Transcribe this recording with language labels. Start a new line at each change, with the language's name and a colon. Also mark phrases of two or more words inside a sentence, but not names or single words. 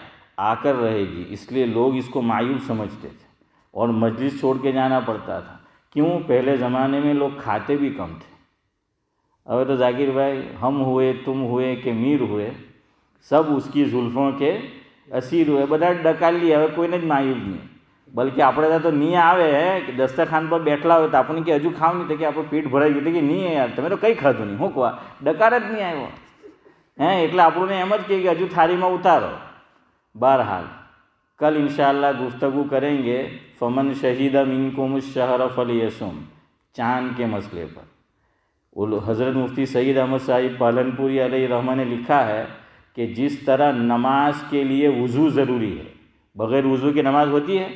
Urdu: آ کر رہے گی. اس لیے لوگ اس کو معیوب سمجھتے تھے اور مجلس چھوڑ کے جانا پڑتا تھا. کیوں؟ پہلے زمانے میں لوگ کھاتے بھی کم تھے. اب تو ذاکر بھائی ہم ہوئے، تم ہوئے کہ میر ہوئے، سب اس کی زلفوں کے اسیر ہوئے.
Gujarati: બધા ડકાલી હવે કોઈને જ માયુબ નહીં. બલકે આપણે તો નહીં આવે કે દસ્તરખાન પર બેઠલા હોય તો આપણને કે હજુ ખાવ નહીં, તો કે આપણું પેટ ભરાઈ ગયું, તો કે નહીં યાર તમે તો કંઈ ખાધું નહીં, શું કહવા, ડકાર જ નહીં આવ્યો. એટલે આપણને એમ જ કહે કે હજુ થાળીમાં ઉતારો.
Urdu: બહરહાલ کل انشاءاللہ گفتگو کریں گے
Arabic: فمن شہید منکم الشہر فلیصم،
Urdu: چاند کے مسئلے پر. حضرت مفتی سعید احمد صاحب پالنپوری علیہ رحمہ نے لکھا ہے کہ جس طرح نماز کے لیے وضو ضروری ہے، بغیر وضو کی نماز ہوتی ہے؟